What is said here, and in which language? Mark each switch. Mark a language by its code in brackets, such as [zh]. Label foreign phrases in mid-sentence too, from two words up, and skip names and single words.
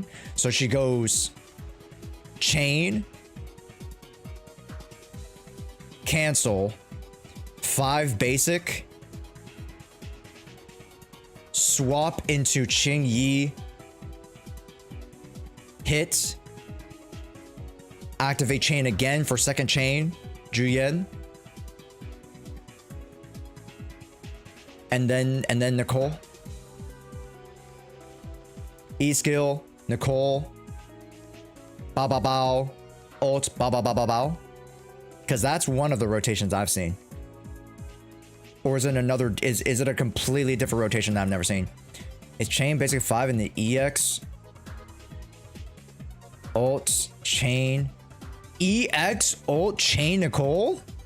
[en] So she goes chain, cancel, 5 basic, swap into Qing Yi, hit, activate chain again for second chain, ZHU YUAN, and then Nicole. E skill, Nicole, ba ba bao, ult, ba ba ba ba bao. Because that's one of the rotations I've seen. Or is it another? Is it a completely different rotation that I've never seen? It's chain basic 5 in the EX, ult, chain, EX, ult, chain, Nicole.